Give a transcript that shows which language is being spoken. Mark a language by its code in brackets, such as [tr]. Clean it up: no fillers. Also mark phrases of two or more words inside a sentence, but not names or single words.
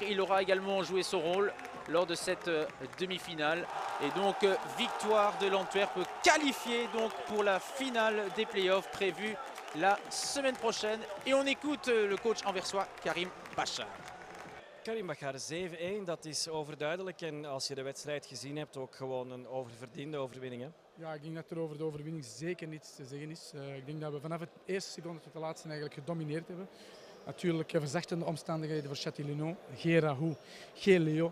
[fr] Il aura également joué son rôle lors de cette demi-finale. Et donc victoire de l'Antwerp qualifiée donc pour la finale des playoffs prévue la semaine prochaine. Et on écoute le coach anversois Karim Bachar. Karim Bachar, 7-1, [nl] dat is overduidelijk. En als je de wedstrijd gezien hebt, ook gewoon een oververdiende overwinning. Hè? Ja, ik denk dat er over de overwinning zeker niets te zeggen is. Ik denk dat we vanaf het eerste seconde tot de laatste eigenlijk gedomineerd hebben. Natuurlijk verzachtende omstandigheden voor Châtillon, geen Raoult, geen Leo.